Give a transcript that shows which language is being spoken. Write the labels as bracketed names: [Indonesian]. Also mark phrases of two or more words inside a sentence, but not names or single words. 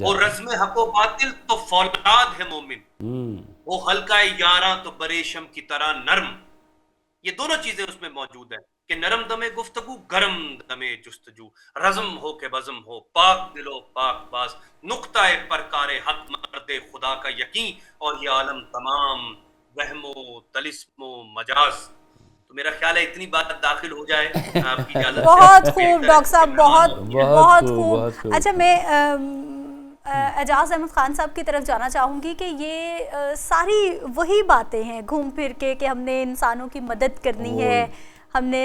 [Urdu] وہ رزم حق و باطل تو فولاد ہے مومن، وہ حلقہ یاراں تو بریشم کی طرح نرم، یہ دونوں چیزیں اس میں موجود ہیں کہ نرم دمے گفتگو گرم دمے جستجو، رزم ہو کہ بزم ہو، پاک دل و پاک باز، نقطہ پرکار حق مرد خدا کا یقین، اور یہ عالم تمام وہم و طلسم و مجاز۔ تو میرا خیال ہے اتنی بات داخل ہو جائے آپ کی اجازت سے۔ بہت خوب ڈاکٹر صاحب، بہت بہت خوب۔ بہت خوب۔ اچھا، میں اعجاز احمد خان صاحب کی طرف جانا چاہوں گی کہ یہ ساری وہی باتیں ہیں گھوم پھر کے کہ ہم نے انسانوں کی مدد کرنی ہے، ہم نے